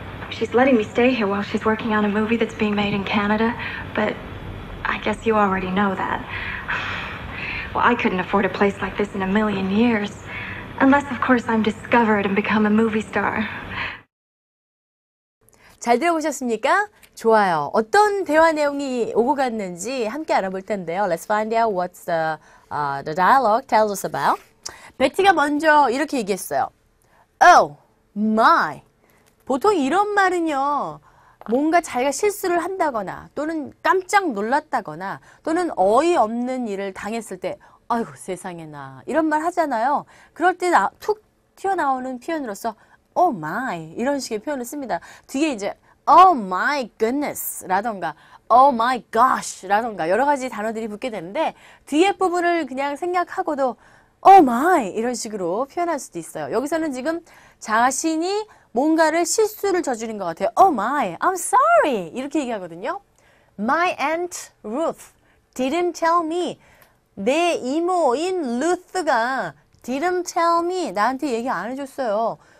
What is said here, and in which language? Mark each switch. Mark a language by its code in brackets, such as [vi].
[en] She's letting me stay here while she's working on a movie that's being made in Canada, but I guess you already know that. Well, I couldn't afford a place like this in a million years. Unless, of course, I'm discovered and become a movie star. [ko] 잘 들어보셨습니까? 좋아요. 어떤 대화 내용이 오고 갔는지 함께 알아볼 텐데요. [en] Let's find out what the dialogue tells us about. [ko] 베티가 먼저 이렇게 얘기했어요. Oh, my. 보통 이런 말은요. 뭔가 자기가 실수를 한다거나 또는 깜짝 놀랐다거나 또는 어이없는 일을 당했을 때 아이고 세상에 나 이런 말 하잖아요. 그럴 때 툭 튀어나오는 표현으로서 oh my 이런 식의 표현을 씁니다. 뒤에 이제 oh my goodness 라던가 oh my gosh 라던가 여러 가지 단어들이 붙게 되는데 뒤에 부분을 그냥 생략하고도 oh my 이런 식으로 표현할 수도 있어요. 여기서는 지금 자신이 뭔가를 실수를 저지른 것 같아요. [en] Oh my, I'm sorry 이렇게 얘기하거든요. My aunt Ruth didn't tell me. [ko] 내 이모인 루스가 didn't tell me. 나한테 얘기 안 해줬어요.